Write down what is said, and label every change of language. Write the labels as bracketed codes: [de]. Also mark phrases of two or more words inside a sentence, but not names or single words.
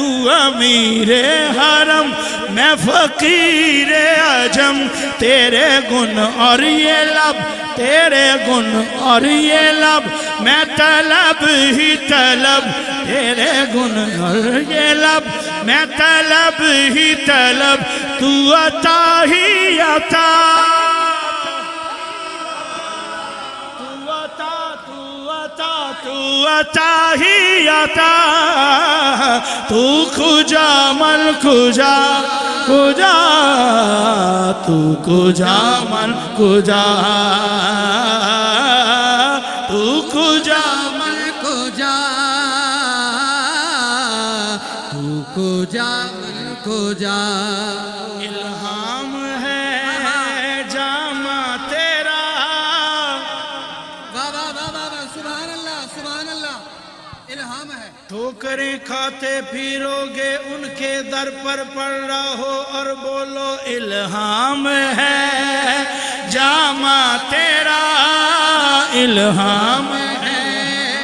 [ur] امیر حرم، میں فقیر عجم، تیرے گن اور یہ لب، تیرے گن اور یہ لب، میں طلب ہی طلب، تیرے گن اور یہ لب، میں طلب ہی طلب، تو عطا ہی عطا، تو عطا ہی عطا، [fa] تو کجا من کجا کجا، تو کجا من کجا، تو کجا من کجا، تو کجا من کجا، [ur] الہام ہے جامع تیرا، واہ واہ واہ واہ، [ar] سبحان اللہ سبحان اللہ، [ur] الہام ہے، ٹھوکریں کھاتے پھرو گے ان کے در پر پڑ رہو اور بولو الہام ہے جامع تیرا، الہام ہے